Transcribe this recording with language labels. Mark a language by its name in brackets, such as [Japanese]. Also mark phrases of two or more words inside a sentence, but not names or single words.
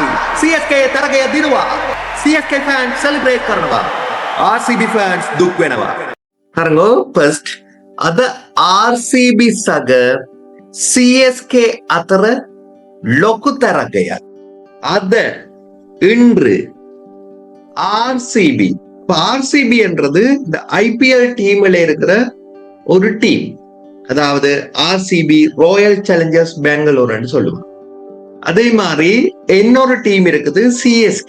[Sinhala] CSK තරගය දිනුවා. CSK [English] fans celebrate [Sinhala] කරනවා. RCB ෆෑන්ස් දුක් වෙනවා. හරංගෝ ෆස්ට් අද RCB සග CSK අතර ලොකු තරගයක්. [Tamil] අද இன்று RCB RCB என்றது இந்த ஐபிஎல் டீம்ல இருக்கிற ஒரு டீம். அதாவது RCB ராயல் சேலஞ்சர்ஸ் பெங்களூர்னு சொல்லுவாங்க. அதே மாதிரி இன்னொரு டீம் இருக்குது CSK.